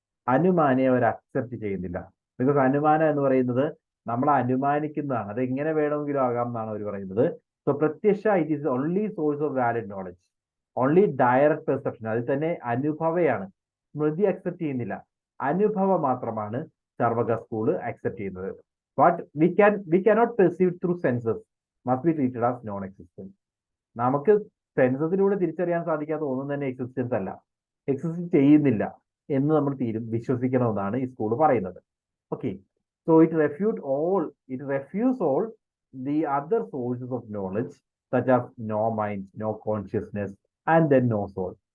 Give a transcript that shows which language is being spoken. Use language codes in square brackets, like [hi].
[ml] അനുമാനെ അവർ accept ചെയ്യുന്നില്ല. Because അനുമാനം എന്ന് പറയുന്നത് നമ്മൾ അനുമാനിക്കുന്നതാണ്, അത് എങ്ങനെ വേണമെങ്കിലും ആകാം എന്നാണ് അവർ പറയുന്നത്. [en] So pratyaksha it is only source of valid knowledge, only direct perception. [ml] അതിൽ തന്നെ അനുഭവയാണ്. സ്മൃതി അക്സെപ്റ്റ് ചെയ്യുന്നില്ല, അനുഭവം മാത്രമാണ് ചർവക സ്കൂള് അക്സെപ്റ്റ് ചെയ്യുന്നത്. [en] But we cannot perceive through senses, must be treated as non existence. [ml] നമുക്ക് സെൻസസിലൂടെ തിരിച്ചറിയാൻ സാധിക്കാത്ത ഒന്നും തന്നെ എക്സിസ്റ്റൻസ് അല്ല, എക്സിസ്റ്റ് ചെയ്യുന്നില്ല എന്ന് നമ്മൾ വിശ്വസിക്കണമെന്നാണ് ഈ സ്കൂൾ പറയുന്നത്. [en] Okay, so it refutes all the other sources of knowledge such as no mind, no consciousness and then no soul.